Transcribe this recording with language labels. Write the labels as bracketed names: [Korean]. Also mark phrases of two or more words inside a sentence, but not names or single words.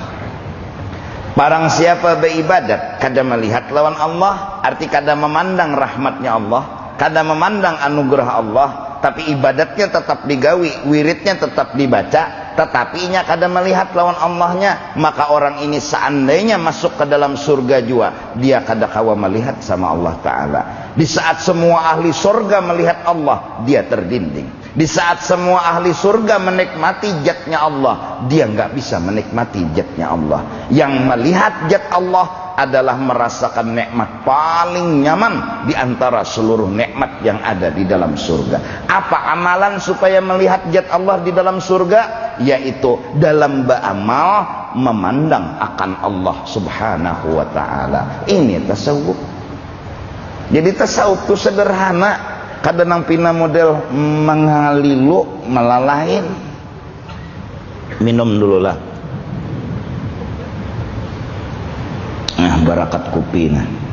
[Banjar] Barang siapa beribadat kada melihat lawan Allah, arti kada memandang rahmatnya Allah, kada memandang anugerah Allah, tapi ibadatnya tetap digawi, wiridnya tetap dibaca, tetapi nya kada melihat lawan Allahnya, maka orang ini seandainya masuk ke dalam surga jua, dia kada kawa melihat sama Allah Ta'ala. [Indonesian] Di saat semua ahli surga melihat Allah, dia terdinding. Di saat semua ahli surga menikmati zatnya Allah, dia nggak bisa menikmati zatnya Allah. Yang melihat zat Allah adalah merasakan nikmat paling nyaman di antara seluruh nikmat yang ada di dalam surga. Apa amalan supaya melihat zat Allah di dalam surga? Yaitu dalam beramal memandang akan Allah [Arabic] سبحانه وتعالى. [Indonesian] Ini tasawuf. Jadi tasawuf itu sederhana. [Banjar] Kadang pina model mengalilu melalahin. Minum dulu lah. Nah, barakat kopi nah.